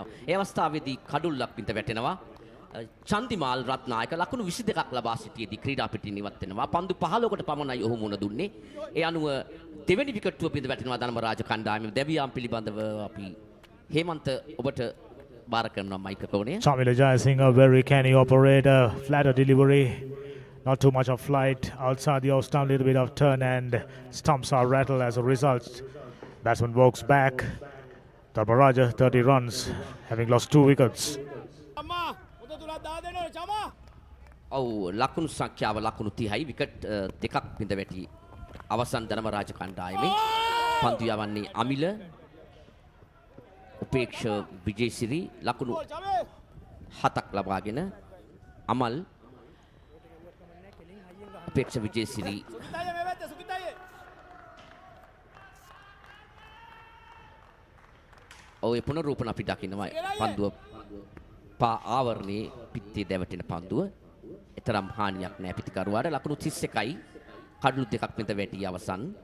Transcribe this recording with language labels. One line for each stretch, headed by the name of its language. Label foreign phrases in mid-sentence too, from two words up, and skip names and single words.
Sinhala: ඒ අවස්ථාවේදී කඩුල්ලක් පිට වැටෙනවා. චන්දිමාල් රත්නායක ලකුණු 22ක් ලබා සිටියේදී ක්‍රීඩා පිටින් ඉවත් වෙනවා. පන්දු 15කට පමණයි ඔහු මුණ දුන්නේ. ඒ අනුව දෙවෙනි විකට්ටුව පිට වැටෙනවා ධර්මරාජ කණ්ඩායමේ. දෙවියන් පිළිබඳව අපි හේමන්ත ඔබට බාර කරනවා මයික් කෝණය.
English: Chamila Jayasinghe, a very canny operator, flatter delivery, not too much of flight, outside the off stump, little bit of turn, and stumps are rattled as a result. Batsman walks back. Dharmaraja 30 runs, having lost 2 wickets.
Sinhala: ඔව් ලකුණු සංඛ්‍යාව ලකුණු 30යි විකට් දෙකක් බිඳ වැටි අවසන් ධර්මරාජ කණ්ඩායමේ පන්දු යවන්නේ අමිල උපේක්ෂ විජේසිරි ලකුණු 7ක් ලබාගෙන අමල් උපේක්ෂ විජේසිරි ඔය පුනරූපණ අපි දකින්නවා පන්දුව පා ආවරණේ පිටේ දැවටෙන පන්දුව එතරම් හානියක් නැහැ පිටිකරුවාට ලකුණු 31යි කඩලු දෙකක් මෙත වැටි අවසන්.